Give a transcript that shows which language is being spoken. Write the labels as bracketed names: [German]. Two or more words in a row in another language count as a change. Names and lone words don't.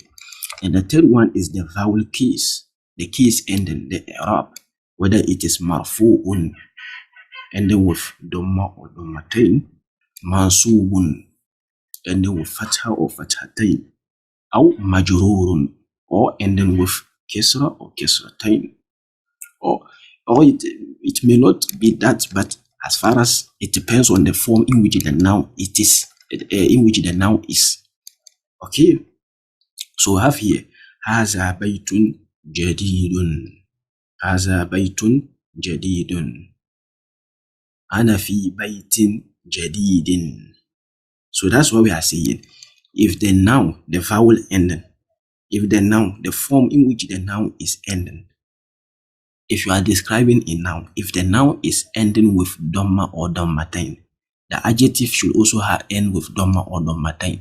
[English] And the third one is the vowel case. The case ending, the i'rab, whether it is marfu'un, ending with dhamma or dhammatain, mansubun, ending with fatha or fathatain, or majrurun, or ending with kesra or kesratain. Or it may not be that, but as far as it depends on the form in which the noun is, okay. So we have here [Arabic] هذا بيتٌ جديدٌ، هذا بيتٌ جديدٌ، أنا في بيتٍ جديدٍ. [English] So that's what we are saying. If the noun, the vowel ending, if the noun, the form in which the noun is ending, if you are describing a noun, if the noun is ending with dhamma or dhammatain, the adjective should also end with dhamma or dhammatain.